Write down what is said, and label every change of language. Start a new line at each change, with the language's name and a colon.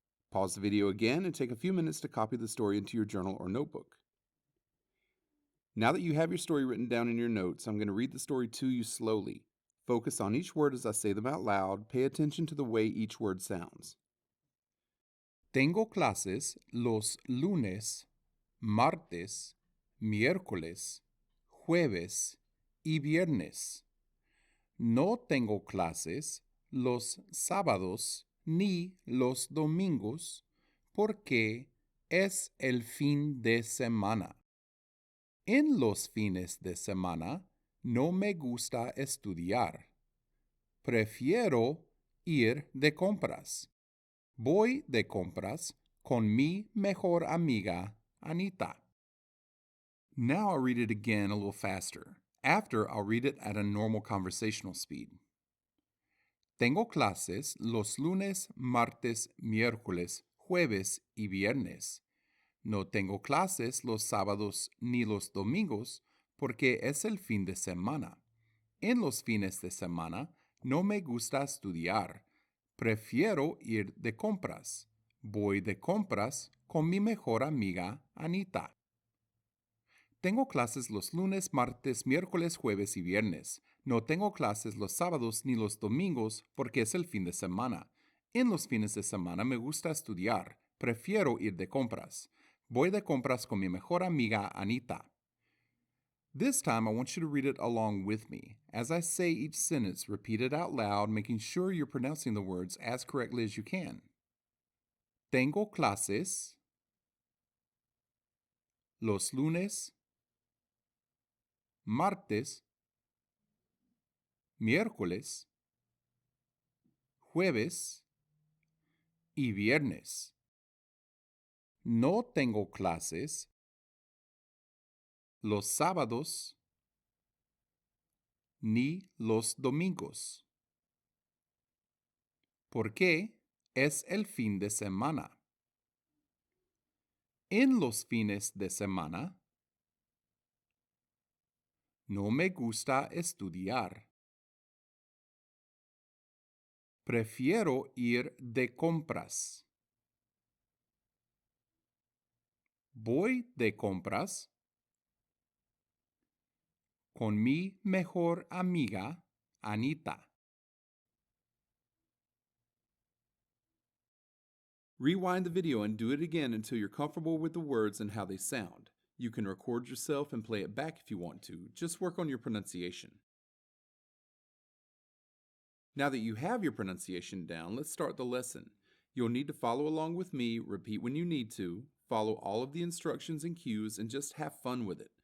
English: Pause the video again and take a few minutes to copy the story into your journal or notebook. Now that you have your story written down in your notes, I'm going to read the story to you slowly. Focus on each word as I say them out loud. Pay attention to the way each word sounds.
Spanish: Tengo clases los lunes, martes, miércoles, jueves y viernes. No tengo clases los sábados ni los domingos porque es el fin de semana. En los fines de semana no me gusta estudiar. Prefiero ir de compras. Voy de compras con mi mejor amiga, Anita.
English: Now I'll read it again a little faster. After, I'll read it at a normal conversational speed.
Spanish: Tengo clases los lunes, martes, miércoles, jueves y viernes. No tengo clases los sábados ni los domingos porque es el fin de semana. En los fines de semana no me gusta estudiar. Prefiero ir de compras. Voy de compras con mi mejor amiga, Anita. Tengo clases los lunes, martes, miércoles, jueves y viernes. No tengo clases los sábados ni los domingos porque es el fin de semana. En los fines de semana me gusta estudiar. Prefiero ir de compras. Voy de compras con mi mejor amiga, Anita.
English: This time, I want you to read it along with me. As I say each sentence, repeat it out loud, making sure you're pronouncing the words as correctly as you can.
Spanish: Tengo clases los lunes, martes, miércoles, jueves y viernes. No tengo clases los sábados ni los domingos, porque es el fin de semana. En los fines de semana no me gusta estudiar. Prefiero ir de compras. Voy de compras con mi mejor amiga, Anita.
English: Rewind the video and do it again until you're comfortable with the words and how they sound. You can record yourself and play it back if you want to. Just work on your pronunciation. Now that you have your pronunciation down, let's start the lesson. You'll need to follow along with me, repeat when you need to, follow all of the instructions and cues, and just have fun with it.